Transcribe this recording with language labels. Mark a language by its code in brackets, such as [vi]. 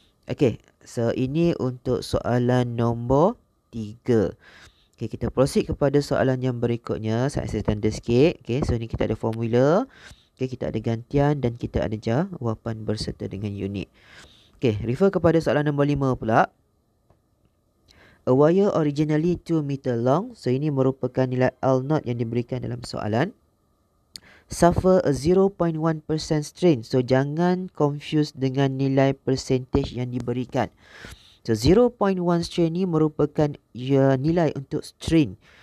[ms] Okay, so ini untuk soalan nombor 3. Okay, kita proceed kepada soalan yang berikutnya. Saya tanda sikit. Okay, so ni kita ada formula. Okay, kita ada gantian dan kita ada jawapan berserta dengan unit. Okay, refer kepada soalan nombor 5 pula. [en] A wire originally 2 meter long. [ms] So ini merupakan nilai L0 yang diberikan dalam soalan. [en] Suffer a 0.1% strain. [ms] So jangan confuse dengan nilai percentage yang diberikan. So 0.1 strain ni merupakan nilai untuk strain.